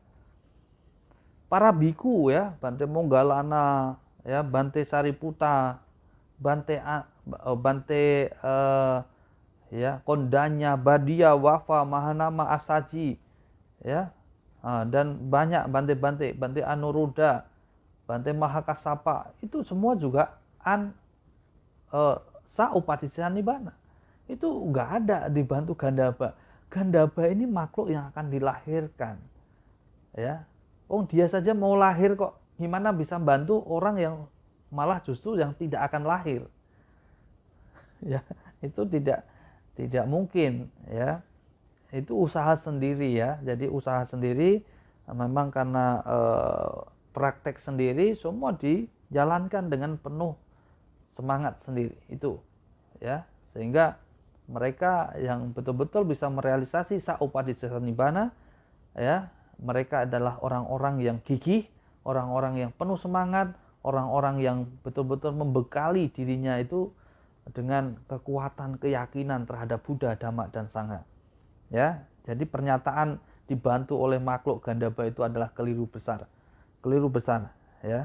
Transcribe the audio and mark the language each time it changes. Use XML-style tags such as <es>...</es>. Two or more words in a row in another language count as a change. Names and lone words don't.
<id>Para biku, ya, Bante Monggalana, ya, Bante Sariputta, Bante ya, Kondanya, Badia, Wafa, Mahanama, Asaji, ya, dan banyak Bante Anuruddha, Bante Mahakassapa, itu semua juga</id> <pi>sa upadisesa nibbana.</pi> <id>Itu nggak ada dibantu Gandhaba. Gandhaba ini makhluk yang akan dilahirkan. Ya, dia saja mau lahir kok, gimana bisa bantu orang yang malah justru yang tidak akan lahir? Ya, itu tidak mungkin, ya. Itu usaha sendiri, ya. Jadi usaha sendiri memang karena praktek sendiri, semua dijalankan dengan penuh semangat sendiri itu, ya, sehingga mereka yang betul-betul bisa merealisasi</id> <pi>sa upadisesa nibbana,</pi> <id>ya, mereka adalah orang-orang yang gigih, orang-orang yang penuh semangat, orang-orang yang betul-betul membekali dirinya itu dengan kekuatan keyakinan terhadap Buddha, Dhamma, dan Sangha. Ya, jadi pernyataan dibantu oleh makhluk Gandhaba itu adalah keliru besar, ya.</id>